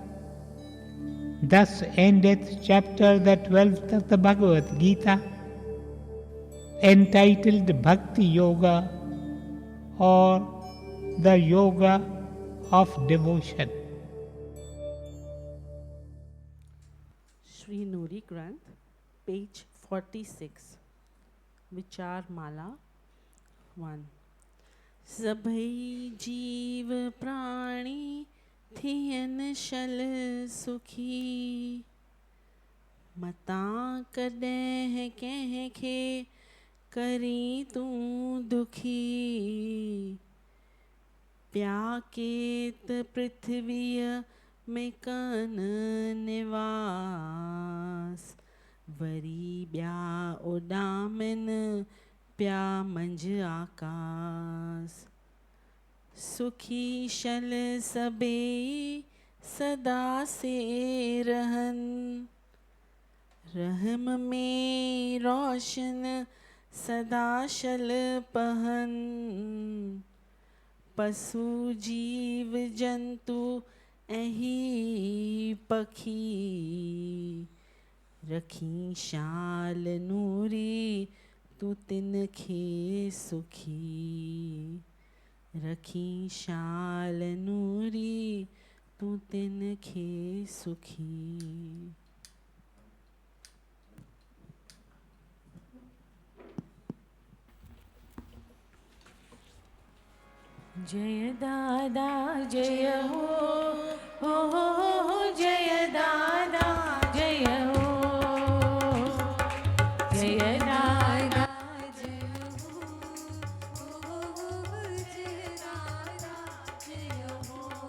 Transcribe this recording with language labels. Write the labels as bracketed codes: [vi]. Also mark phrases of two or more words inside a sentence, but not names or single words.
[en] Thus endeth chapter the 12th of the Bhagavad Gita, entitled Bhakti Yoga, or the Yoga of Devotion. Sri Nuri Granth, page 46, Vichar Mala 1. [sd] सभई जीव प्राणी थियन शल सुखी, मता कॾहिं कंहिंखे करी तूं दुखी, प्याकेत पृथ्वीअ में कन निवास, वरी ॿिया उॾामन पिया मंझ आकाश। सुखी शल सबे सदा से रहन, रहम में रोशन सदा शल पहन। पशु जीव जंतु ऐही पखी, रखी शाल नूरी तू तिन खे सुखी। रखी शाल नूरी तू तिन खे सुखी। जय दादा जय हो जय दादा जय हो, जय दादा जय हो जय दादा जय हो।